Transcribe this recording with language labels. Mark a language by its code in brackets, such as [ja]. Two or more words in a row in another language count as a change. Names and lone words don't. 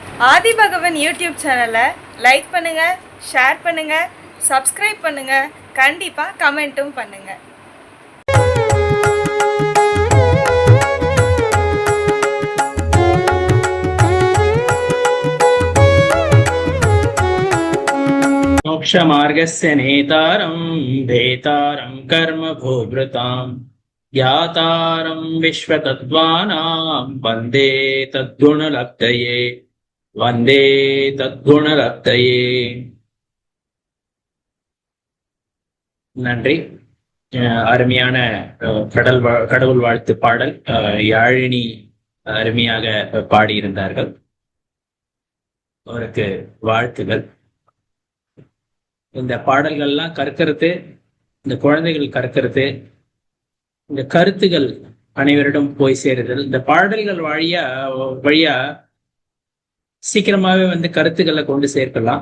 [ta] ஆதிபகவன் யூடியூப் சேனலை லைக் பண்ணுங்கள், ஷேர் பண்ணுங்கள், சப்ஸ்கிரைப் பண்ணுங்கள், கண்டிப்பாக கமெண்ட்டும் பண்ணுங்கள். [sa] मोक्षमार्गस्य नेतारं भेतारं कर्म भूभृतां ज्ञातारं विश्वतत्त्वानां वन्दे तद्गुणलब्धये वन्दे तद्गुणलब्धये. [ta] நன்றி. அருமையான கடவுள் வாழ்த்து பாடல் யாழினி அருமையாக பாடியிருந்தார்கள். அவருக்கு வாழ்த்துகள். இந்த பாடல்கள்லாம் கற்கிறது, இந்த குழந்தைகள் கற்கிறது, இந்த கருத்துகள் அனைவரிடம் போய் சேருதல், இந்த பாடல்கள் வழியா சீக்கிரமாவே கருத்துக்களை கொண்டு சேர்க்கலாம்.